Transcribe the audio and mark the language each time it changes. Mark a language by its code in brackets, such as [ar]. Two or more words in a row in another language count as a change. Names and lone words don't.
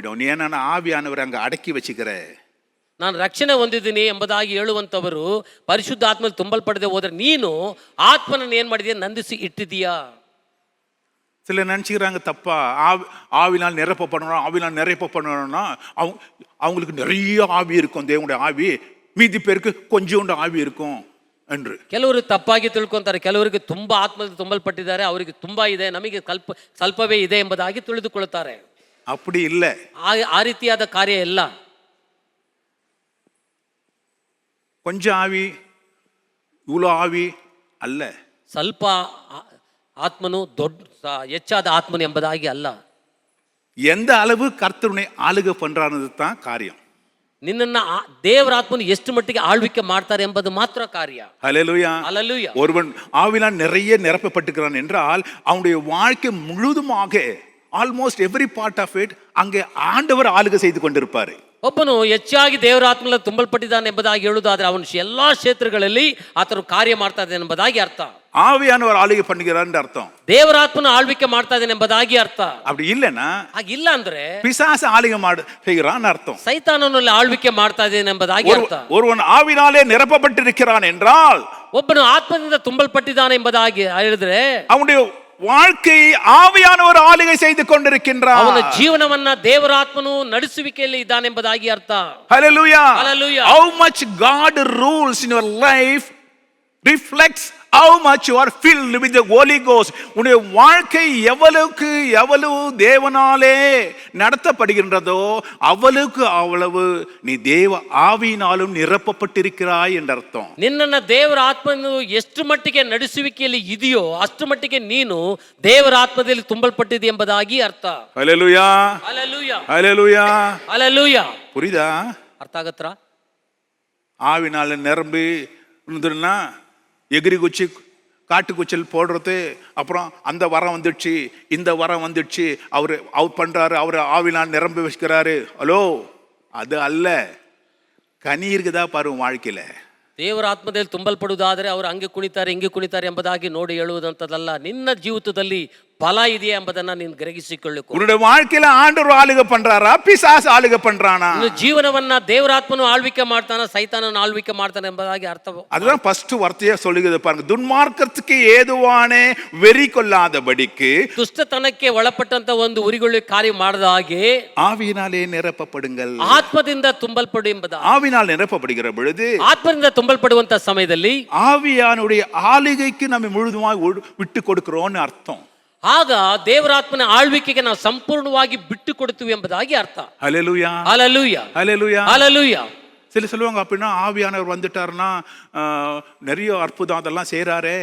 [ta] நீ ஏன்னா ஆவியானவர் அங்க அடக்கி வச்சுக்கிற. [kn] ನಾನು ರಕ್ಷಣೆ ಹೊಂದಿದ್ದೀನಿ ಎಂಬುದಾಗಿ ಹೇಳುವಂಥವರು ಪರಿಶುದ್ಧ ಆತ್ಮ ತುಂಬಲ್ಪಡದೆ ಹೋದ್ರೆ ನೀನು ಆತ್ಮನನ್ನು ಏನ್ ಮಾಡಿದೀಯ, ನಂದಿಸಿ ಇಟ್ಟಿದೀಯಾ? [ta] சில நினச்சிக்கிறாங்க தப்பா, ஆவினால் நிரப்பப்படணும்னா அவங்களுக்கு நிறைய ஆவி இருக்கும், தேவனுடைய ஆவி, மீதி பேருக்கு கொஞ்சோண்டு ஆவி இருக்கும் என்று. [kn] ಕೆಲವರು ತಪ್ಪಾಗಿ ತಿಳ್ಕೊಂತಾರೆ. ಕೆಲವರಿಗೆ ತುಂಬಾ ಆತ್ಮದಿಂದ ತುಂಬಲ್ಪಟ್ಟಿದ್ದಾರೆ, ಅವರಿಗೆ ತುಂಬಾ ಇದೆ, ನಮಗೆ ಸ್ವಲ್ಪವೇ ಇದೆ ಎಂಬುದಾಗಿ ತಿಳಿದುಕೊಳ್ಳುತ್ತಾರೆ. [ta] அப்படி இல்லை. [kn] ಆ ರೀತಿಯಾದ ಕಾರ್ಯ ಇಲ್ಲ. [ta] கொஞ்சம் ஆவி இவ்வளோ ஆவி அல்ல. [kn] ಸ್ವಲ್ಪ ಆತ್ಮನು ಹೆಚ್ಚಾದ ಆತ್ಮನು ಎಂಬುದಾಗಿ ಅಲ್ಲ. [ta] எந்த அளவு கர்த்தருனை ஆளுகை பண்றானது தான் காரியம். [kn] ನಿನ್ನನ್ನ ದೇವರ ಆತ್ಮನು ಎಷ್ಟು ಮಟ್ಟಿಗೆ ಆಳ್ವಿಕೆ ಮಾಡ್ತಾರೆ ಎಂಬುದು ಮಾತ್ರ ಕಾರ್ಯ. [ta] ஹல்லேலூயா. ஹல்லேலூயா. ஒருவன் ஆவினால் நிறைய நிரப்பப்பட்டிருக்கிறான் என்றால் அவனுடைய வாழ்க்கை முழுதுமாக [en] almost every part of it [ta] அங்கே ஆண்டவர் ஆளுகை செய்து கொண்டிருப்பாரு. [kn] ಒಬ್ಬನು ಹೆಚ್ಚಾಗಿ ದೇವರ ಆತ್ಮನಲ್ಲಿ ತುಂಬಲ್ಪಟ್ಟಿದ್ದಾನೆ ಎಂಬುದಾಗಿ ಹೇಳುವುದಾದ್ರೆ ಅವನು ಎಲ್ಲಾ ಕ್ಷೇತ್ರಗಳಲ್ಲಿ ಆತನು ಕಾರ್ಯ ಮಾಡ್ತಾ ಇದ್ದಾನೆ ಎಂಬುದಾಗಿ ಅರ್ಥ. [ta] ஆவியானவர் ஆளுகை பண்ணுகிறார் அர்த்தம். [kn] ದೇವರ ಆತ್ಮನ ಆಳ್ವಿಕೆ ಮಾಡ್ತಾ ಇದ್ದಾನೆ ಎಂಬುದಾಗಿ ಅರ್ಥ. [ta] அப்படி இல்லைன்னா [kn] ಹಾಗಿಲ್ಲ ಅಂದ್ರೆ [ta] பிசாசு ஆளுகை செய்கிறான் அர்த்தம். [kn] ಸೈತಾನನಲ್ಲಿ ಆಳ್ವಿಕೆ ಮಾಡ್ತಾ ಇದ್ದಾನೆ ಎಂಬುದಾಗಿ ಅರ್ಥ. [ta] ஒருவன் ஆவினாலே நிரப்பப்பட்டிருக்கிறான் என்றால் [kn] ಒಬ್ಬನು ಆತ್ಮದಿಂದ ತುಂಬಲ್ಪಟ್ಟಿದ್ದಾನೆ ಎಂಬುದಾಗಿ ಹೇಳಿದ್ರೆ [ta] அவனுடைய வாழ்க்கை ஆவியானவர் ஆளுகை செய்து கொண்டிருக்கின்றார். [kn] ಅವನ ಜೀವನವನ್ನ ದೇವರ ಆತ್ಮನು ನಡೆಸುವಿಕೆಯಲ್ಲಿ ಇದ್ದಾನೆ ಎಂಬುದಾಗಿ ಅರ್ಥ. [en] Hallelujah. Hallelujah. How much God rules in your life reflects how much you are filled with the Holy Ghost. [ta] உன்னுடைய வாழ்க்கை எவ்வளவு தேவனாலே நடத்தப்படுகின்றதோ அவ்வளவுக்கு அவ்வளவு நீ தேவ ஆவியினாலும் நிரப்பப்பட்டிருக்கிறாய் என்ற அர்த்தம். [kn] ನಿನ್ನನ್ನ ದೇವರ ಆತ್ಮನು ಎಷ್ಟು ಮಟ್ಟಿಗೆ ನಡೆಸುವಿಕೆಯಲ್ಲಿ ಇದೆಯೋ ಅಷ್ಟು ಮಟ್ಟಿಗೆ ನೀನು ದೇವರ ಆತ್ಮದಲ್ಲಿ ತುಂಬಲ್ಪಟ್ಟಿದೆ ಎಂಬುದಾಗಿ ಅರ್ಥ. [en] Hallelujah. Hallelujah. Hallelujah. Hallelujah. [ta] புரியுதா? [kn] ಅರ್ಥ ಆಗತ್ತಾ? [ta] ஆவினால நிரம்பி இருந்துன்னா எகிரி குச்சி காட்டு குச்சல் போடுறது, அப்புறம் அந்த வரம் வந்துடுச்சு இந்த வரம் வந்துடுச்சு அவர் பண்றாரு, அவர் ஆவினால் நிரம்பி வச்சுக்கிறாரு. ஹலோ, அது அல்ல. கனி இருக்குதா பாரு வாழ்க்கையில. [kn] ದೇವರ ಆತ್ಮದಲ್ಲಿ ತುಂಬಲ್ಪಡುವುದಾದರೆ ಅವರು ಹಂಗೆ ಕುಣಿತಾರೆ ಹಿಂಗೆ ಕುಣಿತಾರೆ ಎಂಬುದಾಗಿ ನೋಡಿ ಹೇಳುವುದಂತದಲ್ಲ. ನಿನ್ನ ಜೀವಿತದಲ್ಲಿ ಫಲ ಇದೆಯಾ ಎಂಬುದನ್ನ ನೀನು ಗ್ರಹಿಸಿಕೊಳ್ಳಬೇಕು. [ta] உன்னுடைய வாழ்க்கையில ஆண்டவர் ஆளுகை பண்றாரா, பிசாசு ஆளுகை பண்றானா? [kn] ನಿನ್ನ ಜೀವನವನ್ನ ದೇವರಾತ್ಮನು ಆಳ್ವಿಕೆ ಮಾಡ್ತಾನ, ಸೈತಾನನ ಆಳ್ವಿಕೆ ಮಾಡ್ತಾನೆ ಎಂಬುದಾಗಿ ಅರ್ಥ. [ta] அதுதான் ஃபர்ஸ்ட் வார்த்தையா சொல்லுகிறது பாருங்க. துன்மார்க்கத்துக்கு ஏதுவான வெறி கொள்ளாதபடிக்கு, [kn] ದುಷ್ಟತನಕ್ಕೆ ಒಳಪಟ್ಟಂತ ಒಂದು ಉರಿಗೊಳ್ಳಿ ಕಾರ್ಯ ಮಾಡದ ಹಾಗೆ [ta] ஆவியினாலே நிரப்பப்படுங்கள். [kn] ಆತ್ಮದಿಂದ ತುಂಬಲ್ಪಡು ಎಂಬುದ. [ta] ஆவினால் நிரப்பப்படுகிற பொழுது, [kn] ಆತ್ಮದಿಂದ ತುಂಬಲ್ಪಡುವಂತ ಸಮಯದಲ್ಲಿ [ta] ஆவியானுடைய ஆளுகைக்கு நம்ம முழுதுமாய் விட்டு கொடுக்கிறோம்னு அர்த்தம். [kn] ಆಗ ದೇವರಾತ್ಮನ ಆಳ್ವಿಕೆಗೆ ನಾವು ಸಂಪೂರ್ಣವಾಗಿ ಬಿಟ್ಟು ಕೊಡ್ತೀವಿ ಎಂಬುದಾಗಿ ಅರ್ಥ. [ta] ஹல்லேலூயா. ஹல்லேலூயா. ஹல்லேலூயா. ஹல்லேலூயா. சில சொல்லுவாங்க அப்படின்னா ஆவியானவர் வந்துட்டாருன்னா நிறைய அற்புதம் அதெல்லாம் செய்றாரே.